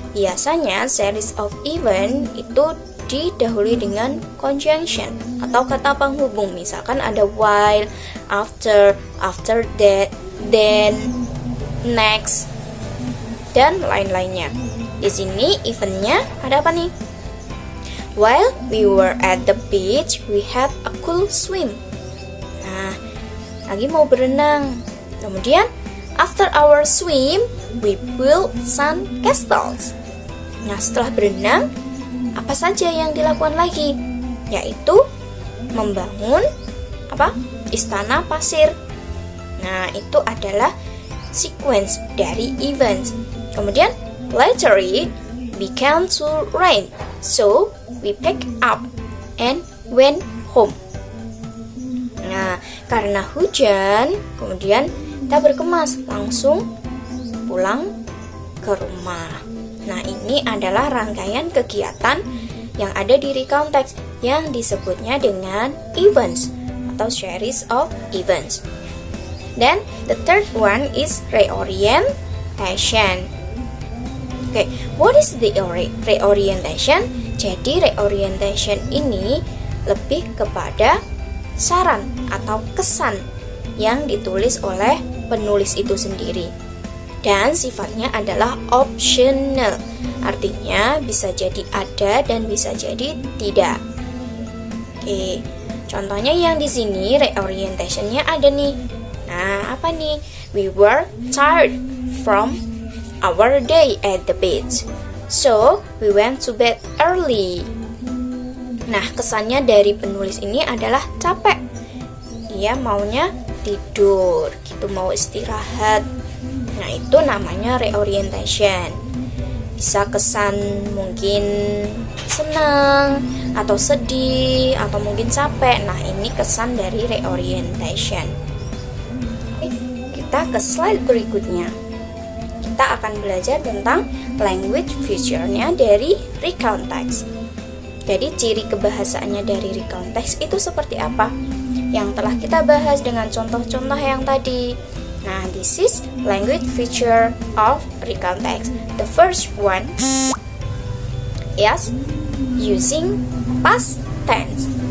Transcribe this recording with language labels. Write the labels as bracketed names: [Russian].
[Indonesian] Biasanya series of event itu didahului dengan conjunction atau kata penghubung. Misalkan ada while, after that, then, next, dan lain-lainnya. Di sini eventnya ada apa nih? [English] While we were at the beach, we had a cool swim. [Indonesian] Nah, lagi mau berenang. Kemudian, [English] after our swim, we built sand castles. [Indonesian] Nah, setelah berenang, apa saja yang dilakukan lagi? Yaitu membangun istana pasir. Nah, itu adalah sequence dari events. [English] Kemudian, later it began to rain, so we picked up and went home. [Indonesian] Nah, karena hujan, kemudian kita berkemas langsung pulang ke rumah. Nah, ini adalah rangkaian kegiatan yang ada di recount text yang disebutnya dengan events atau series of events. [English] Then the third one is reorientation. Okay, what is the reorientation? [Indonesian] Jadi reorientation ini lebih kepada saran atau kesan yang ditulis oleh penulis itu sendiri. Dan sifatnya adalah optional. Artinya bisa jadi ada dan bisa jadi tidak. Oke, contohnya yang di sini reorientationnya ada nih. Nah, apa nih? [English] We were tired from our day at the beach, so we went to bed early. [Indonesian] Nah, kesannya dari penulis ini adalah capek. Dia maunya tidur, gitu, mau istirahat. Nah, itu namanya reorientation. Bisa kesan mungkin senang, atau sedih, atau mungkin capek. Nah, ini kesan dari reorientation. Kita ke slide berikutnya. Kita akan belajar tentang language feature-nya dari recount text. Jadi ciri kebahasaannya dari recount text itu seperti apa? Yang telah kita bahas dengan contoh-contoh yang tadi. [English] Nah, this is language feature of recount text. The first one is using past tense.